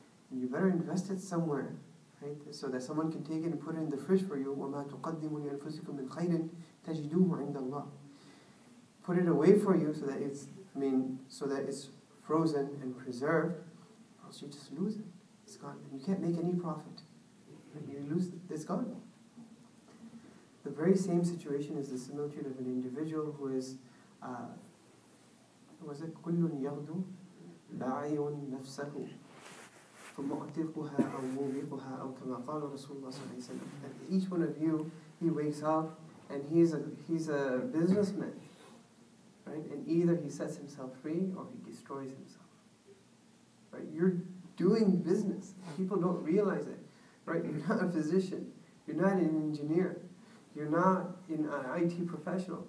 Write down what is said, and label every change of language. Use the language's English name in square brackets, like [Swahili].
[English] And you better invest it somewhere, right? So that someone can take it and put it in the fridge for you. [Arabic] وَمَا تُقَدِّمُوا لِأَنفُسِكُم مِّن خَيْرٍ تَجِدُوهُ عِندَ اللَّهِ. [English] Put it away for you so that it's frozen and preserved, or else you just lose it. It's gone. And you can't make any profit. You lose it, it's gone. [Arabic] The very same situation is the similitude of an individual who is كُلٌّ يَغْدُو باعٍ نفسه فمعتقها أو موبقها أو كما قال رسول الله صلى الله عليه وسلم. [English] And each one of you, he wakes up and he's a businessman, right? And either he sets himself free or he destroys himself. Right? You're doing business. People don't realize it, right? You're not a physician. You're not an engineer. You're not an IT professional.